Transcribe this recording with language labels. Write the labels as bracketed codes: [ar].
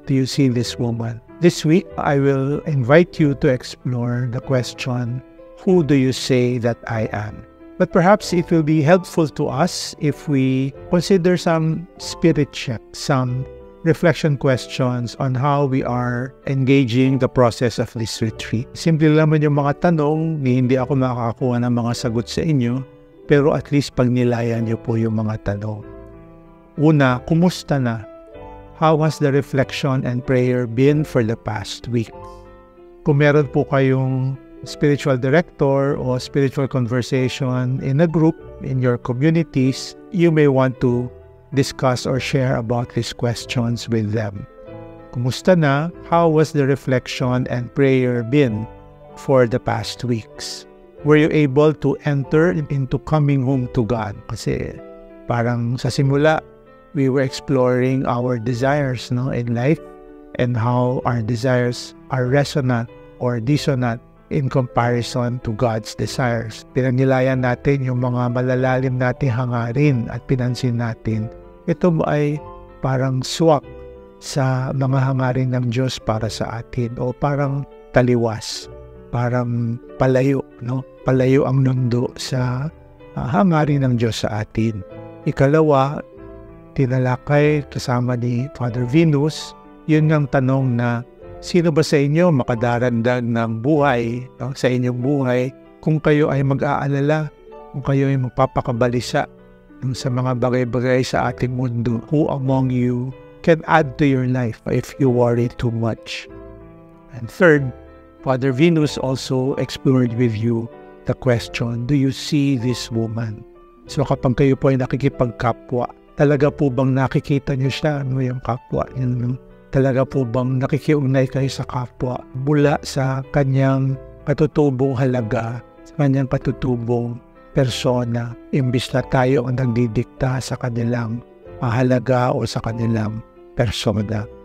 [en] Do you see this woman? This week, I will invite you to explore the question, who do you say that I am? But perhaps it will be helpful to us if we consider some spirit check, some reflection questions on how we are engaging the process of this retreat. [tl] Simple naman yung mga tanong, hindi ako makakakuha ng mga sagot sa inyo, pero at least pag nilayan niyo po yung mga tanong. Una, kumusta na? [en] How has the reflection and prayer been for the past week? [tl] Kung meron po kayong [en] spiritual director or spiritual conversation in a group, in your communities, you may want to discuss or share about these questions with them. [tl] Kumusta na? [en] How was the reflection and prayer been for the past weeks? Were you able to enter into coming home to God? [tl] Kasi parang sa simula, [en] we were exploring our desires in life and how our desires are resonant or dissonant in comparison to God's desires. [tl] Pinanilayan natin yung mga malalalim nating hangarin at pinansin natin. Ito ay parang swak sa mga hangarin ng Diyos para sa atin o parang taliwas, parang palayo, palayo ang mundo sa hangarin ng Diyos sa atin. Ikalawa, tinalakay kasama ni Father Venus, yun ang tanong na sino ba sa inyo makadarandag ng buhay sa inyong buhay kung kayo ay mag-aalala, kung kayo ay magpapakabalisa sa mga bagay-bagay sa ating mundo? [en] Who among you can add to your life if you worry too much? And third, Father Venus also explored with you the question, do you see this woman? [tl] So kapag kayo po ay nakikipagkapwa, talaga po bang nakikita niyo siya, yung kapwa niyo? Talaga po bang nakikiugnay kayo sa kapwa mula sa kanyang katutubong halaga, sa kanyang katutubong persona, imbis na tayo ang nagdidikta sa kanilang halaga o sa kanilang persona?